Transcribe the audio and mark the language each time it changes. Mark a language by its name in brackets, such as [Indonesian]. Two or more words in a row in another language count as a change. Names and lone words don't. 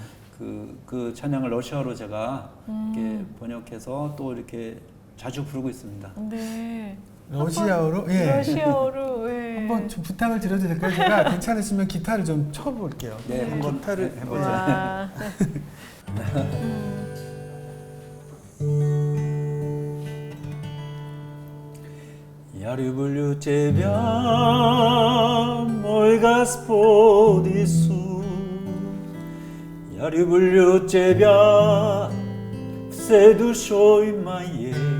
[Korean] 그 찬양을 러시아로 제가 이렇게 번역해서 또 이렇게 자주 부르고 있습니다. 네. 러시아어로? 예. 러시아어로. 예. 한번 좀 부탁을 드려도 될까요? 제가 괜찮으시면 기타를 좀 쳐볼게요. 네, 한번 기타를 해보죠. 와. [Russian] Я люблю тебя, мой Господь Иисус. Я люблю тебя всей душой моей.